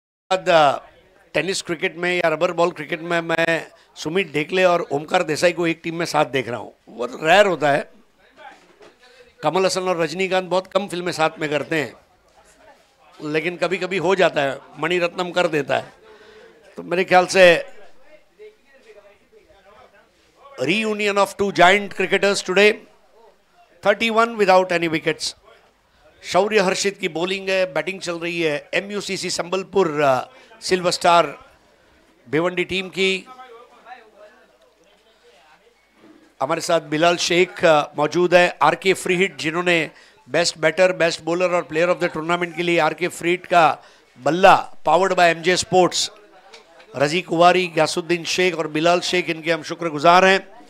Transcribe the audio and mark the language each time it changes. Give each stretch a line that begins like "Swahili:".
Hindi: बाद tennis cricket में या रबर बॉल क्रिकेट में मैं सुमित ढेकले और ओमकार देसाई को एक टीम में साथ देख रहा हूँ। वो रेयर होता है। कमल हसन और रजनीकांत बहुत कम फिल्में साथ में करते हैं, लेकिन कभी कभी हो जाता है। मणिरत्नम कर देता है। तो मेरे ख्याल से
English: reunion of two giant cricketers today, 31 without any wickets.
Hindi: शौर्य हर्षित की बॉलिंग है, बैटिंग चल रही है MUCC Sambalpur silver star Bhiwandi team की। हमारे साथ बिलाल शेख मौजूद है, RK फ्री हिट, जिन्होंने बेस्ट बैटर, बेस्ट बॉलर और प्लेयर ऑफ द टूर्नामेंट के लिए RK फ्री हिट का बल्ला पावर्ड बाय MJ स्पोर्ट्स, रजी कुवारी, ग्यासुद्दीन शेख और बिलाल शेख, इनके हम शुक्रगुजार हैं।